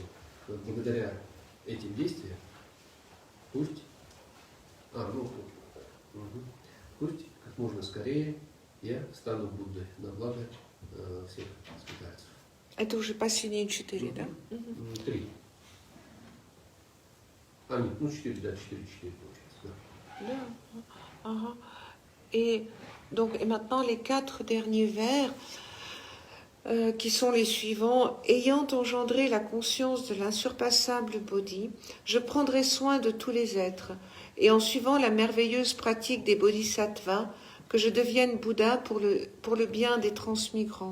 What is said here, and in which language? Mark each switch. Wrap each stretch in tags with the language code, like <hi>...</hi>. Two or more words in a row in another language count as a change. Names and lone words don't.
<ru>Благодаря этим действиям пусть как можно скорее я стану Буддой на благо всех скитальцев. Это уже последние 4, да? 3. Нет, 4 получается. Да. Ага.</ru> <fr>Et maintenant, les 4 derniers vers, qui sont les suivants. Ayant engendré la conscience de l'insurpassable Bodhi, je prendrai soin de tous les êtres, et en suivant la merveilleuse pratique des bodhisattvas, que je devienne Bouddha pour le bien des transmigrants.</fr>